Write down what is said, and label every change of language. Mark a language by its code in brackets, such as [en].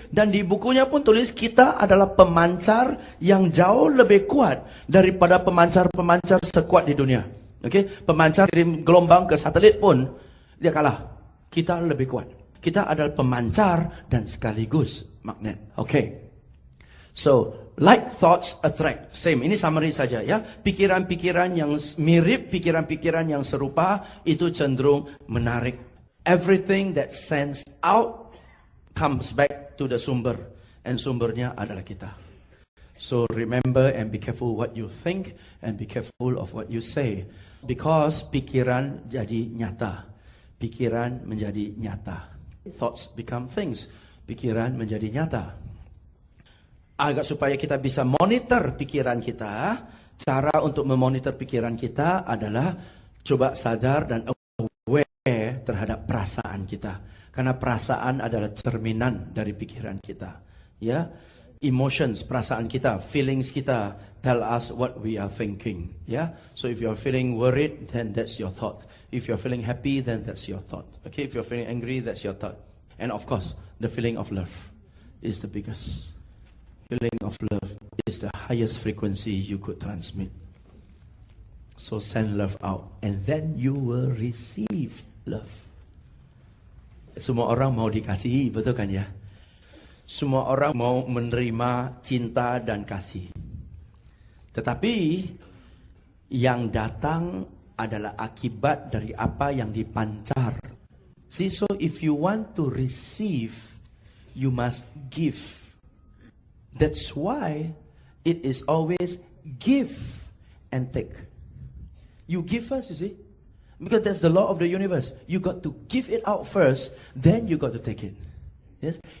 [id] Dan di bukunya pun tulis kita adalah pemancar yang jauh lebih kuat daripada pemancar-pemancar sekuat di dunia. Oke? Pemancar kirim gelombang ke satelit pun dia kalah. Kita lebih kuat. Kita adalah pemancar dan sekaligus magnet. Oke. [en] So, like thoughts attract. Same, [id] ini summary saja ya. Pikiran-pikiran yang mirip, pikiran-pikiran yang serupa, itu cenderung menarik. [en] Everything that sends out comes back to the sumber. [id] And sumbernya adalah kita. [en] So remember and be careful what you think and be careful of what you say. [id] Because pikiran jadi nyata. Pikiran menjadi nyata. [en] Thoughts become things. [id] Pikiran menjadi nyata. Agar supaya kita bisa monitor pikiran kita, cara untuk memonitor pikiran kita adalah coba sadar dan aware terhadap perasaan kita. Karena perasaan adalah cerminan dari pikiran kita. [en] Ya, emotions, [id] perasaan kita, [en] feelings kita tell us what we are thinking. Ya, so if you are feeling worried, then that's your thought. If you are feeling happy, then that's your thought. Okay, if you are feeling angry, that's your thought. And of course, the feeling of love is the biggest. Feeling of love is the highest frequency you could transmit. So send love out and then you will receive love. [id] Semua orang mau dikasihi, betul kan ya? Semua orang mau menerima cinta dan kasih. Tetapi yang datang adalah akibat dari apa yang dipancar. [en] See, so if you want to receive, you must give. That's why it is always give and take. You give first, you see. Because that's the law of the universe. You got to give it out first, then you got to take it. Yes?